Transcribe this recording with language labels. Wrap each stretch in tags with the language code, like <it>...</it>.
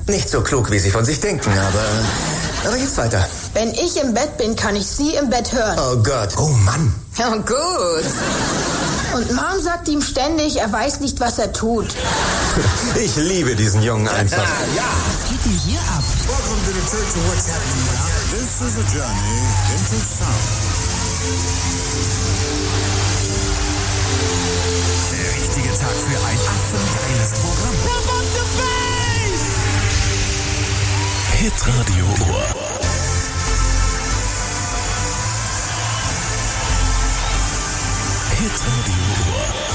<de>Nicht so klug, wie sie von sich denken, aber... Aber jetzt weiter. Wenn ich im Bett bin, kann ich sie im Bett hören. Oh Gott. Oh Mann. Ja, gut. Und Mom sagt ihm ständig, er weiß nicht, was er tut. Ich liebe diesen Jungen einfach. Ja, ja. Was geht denn hier ab?</de> <en>Welcome to the Church of What's Happening Now. This is a journey into sound.</en> <de>Tag für ein absolut geiles Programm.</de> <en>Pump up the bass! Hit Radio Ohr. Hit Radio Ohr.</en>